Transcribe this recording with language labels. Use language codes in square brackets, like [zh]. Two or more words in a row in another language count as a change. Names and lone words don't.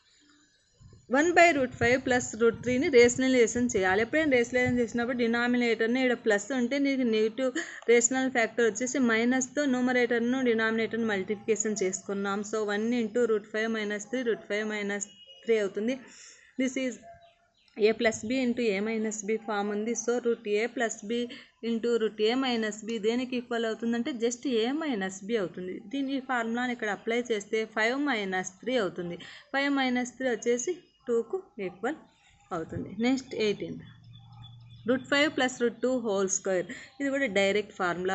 [te] 1/√5 + √3ని రేషనలైజేషన్ చేయాలి. ఎప్పుడైనా రేషనలైజేషన్ చేసినప్పుడు డినామినేటర్ని ఇక్కడ ప్లస్ ఉంటే నీకు [en] negative rational factor [te] వచ్చేసి మైనస్తో న్యూమరేటర్ను డినామినేటర్ను మల్టిప్లికేషన్ చేసుకున్నాం. సో 1 × √5 - 3 √5 - 3 అవుతుంది. [en] this is a + b × a - [te] b ఫామ్ ఉంది. సో √a + b × √a - b దేనికి ఈక్వల్ అవుతుందంటే జస్ట్ a - b అవుతుంది. దీని ఫార్ములాని ఇక్కడ అప్లై చేస్తే 5 - 3 అవుతుంది. 5 - 3 వచ్చేసి 2కు ఈక్వల్ అవుతుంది. నెక్స్ట్ 18th. √5 + √2 [en] whole square. [te] ఇది కూడా [en] direct formula.